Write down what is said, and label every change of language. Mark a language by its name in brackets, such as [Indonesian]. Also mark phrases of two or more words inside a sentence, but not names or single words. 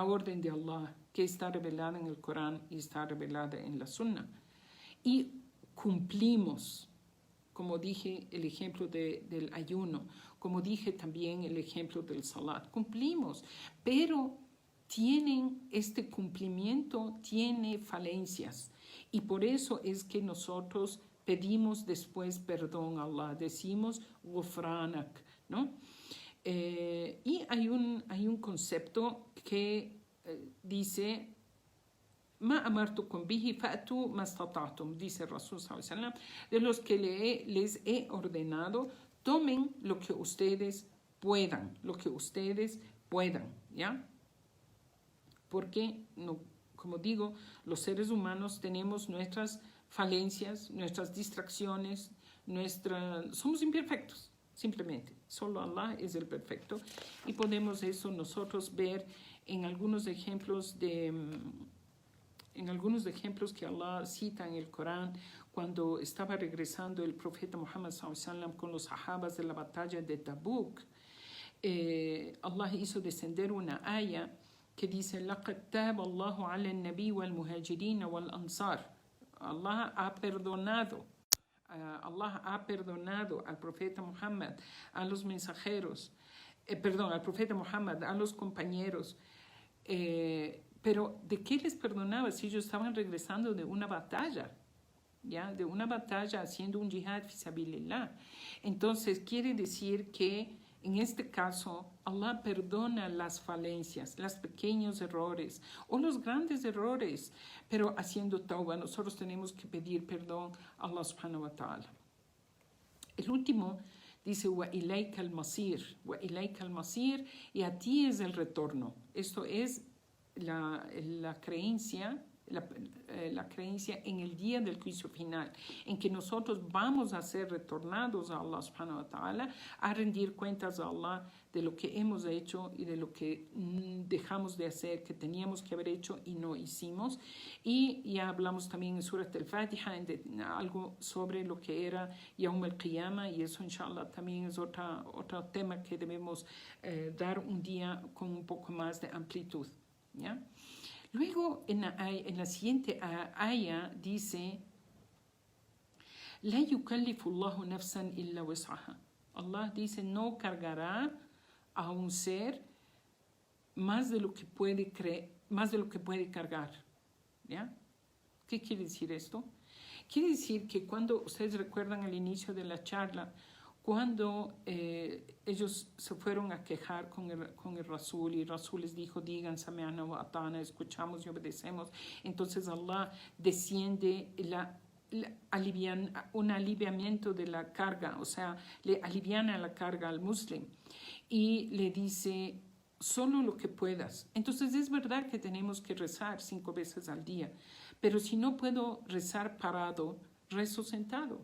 [Spanish] orden de Allah, que está revelada en el Corán y está revelada en la Sunna, y cumplimos, como dije, el ejemplo del ayuno, como dije también el ejemplo del salat, cumplimos, pero este cumplimiento tiene falencias, y por eso es que nosotros pedimos después perdón a Allah, decimos ghufranak, ¿no? Y hay un concepto que dice [Arabic] ما أمرتكم به فأتوا ما استطعتم, [Spanish] dice Rasul [Arabic] صلى الله عليه وسلم, [Spanish] de los que les he ordenado, tomen lo que ustedes puedan, ¿ya? Porque, no, como digo, los seres humanos tenemos nuestras falencias, nuestras distracciones, somos imperfectos, simplemente. Solo Allah es el perfecto. Y podemos eso nosotros ver en algunos ejemplos que Allah cita en el Corán, cuando estaba regresando el profeta Muhammad [Arabic] صلى الله عليه وسلم [Spanish] con los sahabas de la batalla de Tabuk. Allah hizo descender una aya que dice [Arabic] لَقَدْ تَابَ اللَّهُ عَلَى النَّبِيِّ وَالْمُهَاجِرِينَ وَالْأَنصَارِ. [Spanish] Allah ha perdonado al profeta Muhammad, a los mensajeros, al profeta Muhammad, a los compañeros. Pero ¿de qué les perdonaba si ellos estaban regresando de una batalla? ¿Ya? De una batalla haciendo un [Arabic] جهاد في سبيل الله. [Spanish] Entonces quiere decir que en este caso Allah perdona las falencias, los pequeños errores o los grandes errores, pero haciendo tauba. Nosotros tenemos que pedir perdón a Allah [Arabic] سبحانه وتعالى. [Spanish] El último dice [Arabic] وإليك المصير, [Spanish] y a ti es el retorno. Esto es la creencia en el día del juicio final, en que nosotros vamos a ser retornados a Allah [Arabic] سبحانه وتعالى, [Spanish] a rendir cuentas a Allah de lo que hemos hecho y de lo que dejamos de hacer, que teníamos que haber hecho y no hicimos. Y ya hablamos también en Surat al-Fatiha algo sobre lo que era [Arabic] يوم القيامة, [Spanish] y eso inshallah también es otro tema que debemos dar un día con un poco más de amplitud, ¿ya? Luego, en la siguiente aya dice [Arabic] لا يكلف الله نفسا إلا وسعها. [Spanish] Allah dice, no cargará a un ser más de lo que puede cargar. ¿Ya? ¿Qué quiere decir esto? Quiere decir que cuando ustedes recuerdan al inicio de la charla, cuando ellos se fueron a quejar con el Rasul, y Rasul les dijo, digan, [Arabic] سمعنا وأطعنا, [Spanish] escuchamos y obedecemos, entonces Allah desciende un aliviamiento de la carga, o sea, le aliviana la carga al musulmán y le dice, solo lo que puedas. Entonces es verdad que tenemos que rezar 5 veces al día, pero si no puedo rezar parado, rezo sentado.